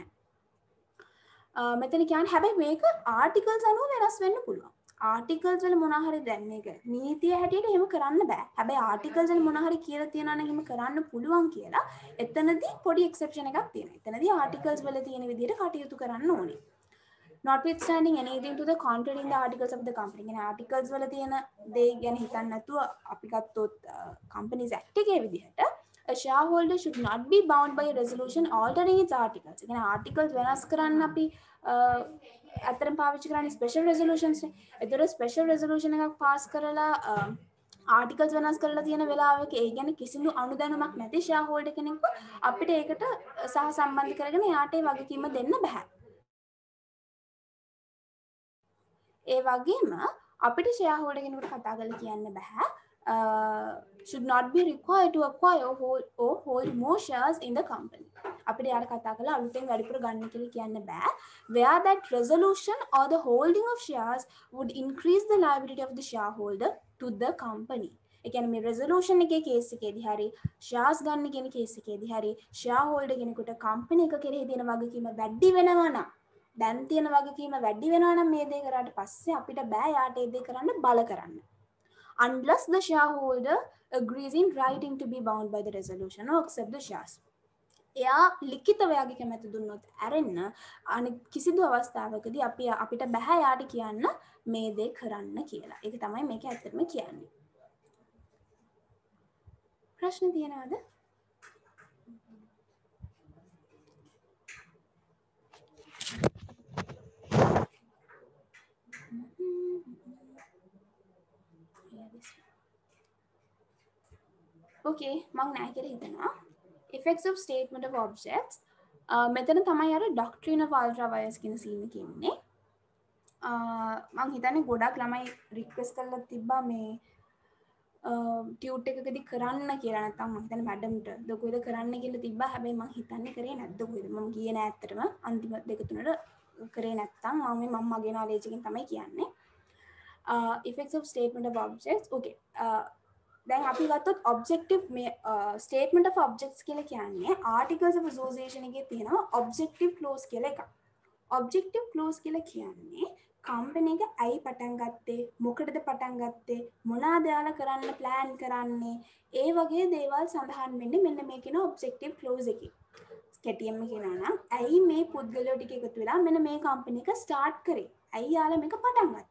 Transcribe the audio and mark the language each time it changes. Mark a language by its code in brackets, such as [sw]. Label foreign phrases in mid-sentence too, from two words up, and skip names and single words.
[si] මෙතන කියන්නේ හැබැයි මේක ආටිකල්ස් අනුව වෙනස් වෙන්න පුළුවන්. ආටිකල්ස් වල මොනවා හරි දැන් මේක නීතිය හැටියට එහෙම කරන්න බෑ. හැබැයි ආටිකල්ස් වල මොනවා හරි කියලා තියනවා නම් එහෙම කරන්න පුළුවන් කියලා එතනදී පොඩි එක්සෙප්ෂන් එකක් තියෙනවා. එතනදී ආටිකල්ස් වල තියෙන විදිහට කටයුතු කරන්න ඕනේ. [en] Notwithstanding anything to the contrary in the articles of the company. [si] කියන්නේ ආටිකල්ස් වල තියෙන දේ ගැන හිතන්න නැතුව අපි ගත්තොත් [en] companies act [si] එකේ විදිහට [en] a shareholder should not be bound by a resolution altering its articles. [si] කියන්නේ articles වෙනස් කරන්න අපි අතරම පාවිච්චි කරන්නේ [en] special resolutions [si] නේ. ඒතර [en] special resolution [si] එකක් pass කරලා articles වෙනස් කරලා තියෙන වෙලාවක ඒ කියන්නේ කිසිදු අනුදැනුමක් නැති shareholder කෙනෙක්ව අපිට ඒකට සහ සම්බන්ධ කරගෙන එයාට ඒ වගකීම දෙන්න බෑ. ඒ වගේම අපිට [en] shareholder [si] කෙනෙකුට කතා කරලා කියන්න බෑ [en] should not be required to acquire or hold more shares in the company. [si] අපිට යාර කතා කරලා අලුතෙන් වැඩිපුර ගන්න කියලා කියන්න බෑ. [en] Where that resolution or the holding of shares would increase the liability of the shareholder to the company. [si] ඒ කියන්නේ මේ resolution එකේ case එකේදී හරි shares ගන්න කියන case එකේදී හරි shareholder කෙනෙකුට company එක කෙරෙහි තියෙන වගකීම වැඩි වෙනවා නම් දැන් තියෙන වගකීම වැඩි වෙනවා නම් මේ දේ කරාට පස්සේ අපිට බෑ යාට ඒ දේ කරන්න බල කරන්න. [en] Unless the shareholder agrees in writing to be bound by the resolution or accept the shares. [si] එයා ලිඛිතව යාගේ කැමැත්ත දුන්නොත් ඇරෙන්න අනිත් කිසිදු අවස්ථාවකදී අපිට බෑ යාට කියන්න මේ දේ කරන්න කියලා. ඒක තමයි මේක ඇත්තටම කියන්නේ. ප්‍රශ්න තියෙනවද? Okay, මම නෑ කියලා හිතනවා. [en] Effects of statement of objects. [si] මෙතන තමයි අර [en] doctrine of ultra vires [si] කියන scene එක ඉන්නේ. මම හිතන්නේ ගොඩක් ළමයි request කරලා තිබ්බා මේ ටියුට් එකකදී කරන්න කියලා. නැත්නම් මම හිතන්නේ මැඩම්ට දොකුවේද කරන්න කියලා තිබ්බා. හැබැයි මම හිතන්නේ කරේ නැද්ද කොහෙද? මම ගියේ නෑ ඇත්තටම. අන්තිම දෙක තුනට කරේ නැත්තම් මම මගේ knowledge එකෙන් තමයි කියන්නේ. [en] Effects of statement of objects. [si] Okay. දැන් අපි ගත්තොත් objective මේ [en] statement of objects [si] කියලා කියන්නේ [en] articles of association [si] එකේ තියෙනවා [en] objective clause [si] කියලා එකක්. [en] objective clause [si] කියලා කියන්නේ company එක ඇයි පටන් ගත්තේ, මොකටද පටන් ගත්තේ, මොනවාද යාලා කරන්න plan කරන්නේ, ඒ වගේ දේවල් සඳහන් වෙන්නේ මෙන්න මේ කියන [en] objective clause [si] එකේ. කෙටියෙන්ම කියනවා නම් ඇයි මේ පුද්ගලයෝ ටික එකතු වෙලා මෙන්න මේ company එක start කරේ, ඇයි යාලා මේක පටන් ගත්තේ.